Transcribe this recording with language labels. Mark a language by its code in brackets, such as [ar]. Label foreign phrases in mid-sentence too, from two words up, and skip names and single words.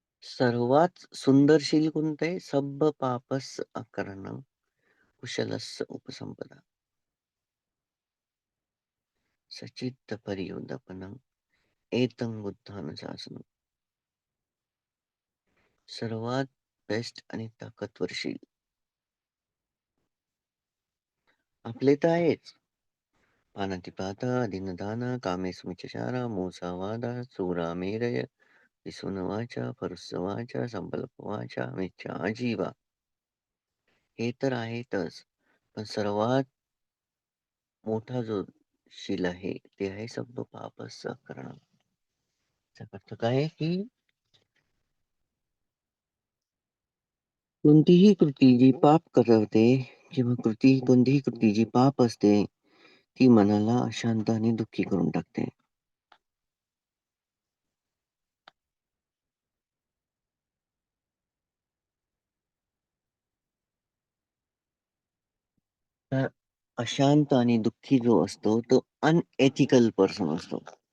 [mr] सर्वात सुंदर शील कोणतं आहे? [pi] सब्ब पापस अकरणं कुशलस्य उपसंपदा. सचित्त परियोदपनं एतं बुद्धानं शासनं. [mr] सर्वात बेस्ट आणि ताकदवर शील आपले तर आहेच. [pi] पानातिपाता, दीनदान, कामेस्मिच्छाचार, मूसावाद, चोरामेरय, पिसूनवाचा, परस्सवाचा, संकल्पवाचा, मिथ्या आजीवा. [mr] हे तर आहेतच. पण सर्वात मोठा जो शील आहे, ते आहे [pi] सब्ब पापस्य करणं. [mr] याचा अर्थ काय आहे, की कोणतीही कृती जी पाप करवते किंवा कोणतीही कृती जी पाप असते, ती मनाला अशांत आणि दुःखी करून टाकते. तर अशांत आणि दुःखी जो असतो, तो [en] unethical person [mr] असतो.